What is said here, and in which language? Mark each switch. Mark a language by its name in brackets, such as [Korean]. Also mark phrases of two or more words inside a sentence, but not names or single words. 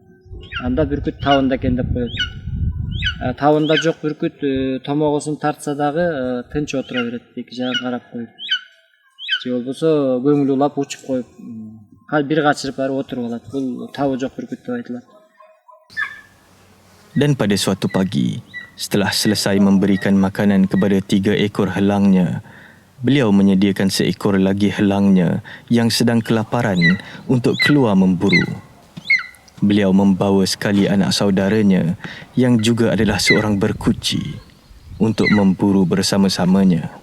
[Kyrgyz] Анда бүркүт табында экен деп коет. Табында жок бүркүт томогосун тартса дагы тынч отура берет, эки жагын карап коюп. Же болбосо көңүл улап учуп коюп, бир качырып барып отуруп алат. Бул табы жок бүркүт деп айтылат. [Malay] Dan pada suatu pagi, setelah selesai memberikan makanan kepada 3 ekor helangnya, beliau menyediakan seekor lagi helangnya yang sedang kelaparan untuk keluar memburu. Beliau membawa sekali anak saudaranya yang juga adalah seorang berkuci untuk memburu bersama-samanya.